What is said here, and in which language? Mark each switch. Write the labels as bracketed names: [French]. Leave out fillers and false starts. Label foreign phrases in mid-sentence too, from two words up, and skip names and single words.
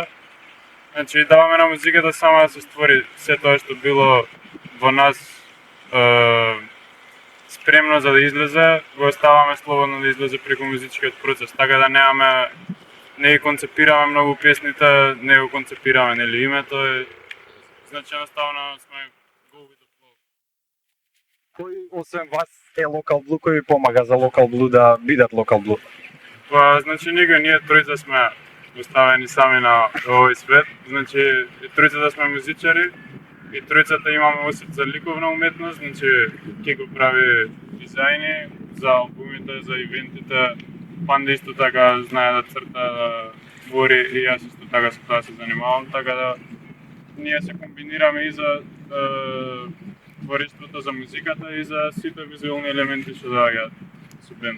[Macedonian] Значи даваме на музиката само да се створи се тоа што било во нас спремно за да излезе, го оставаме слободно да излезе преку музичкиот процес, така да не ги концепираме многу песните, не го концепираме нели името и значи едноставно сме [English] go with the flow. [Macedonian] Кој освен вас е Local Blue, кој ви помага за Local Blue да бидат Local Blue? Па значи ние тројца сме оставени сами на овој свет, значи тројцата сме музичари и тројцата имаме осет за ликовна уметност, значи Кико прави дизајни за албумите, за ивентите, Панда исто така знае да црта, да твори и јас исто така со тоа се занимавам, така да ние се комбинираме и за творештвото за музиката и за сите визуелни елементи што доаѓаат со бенд.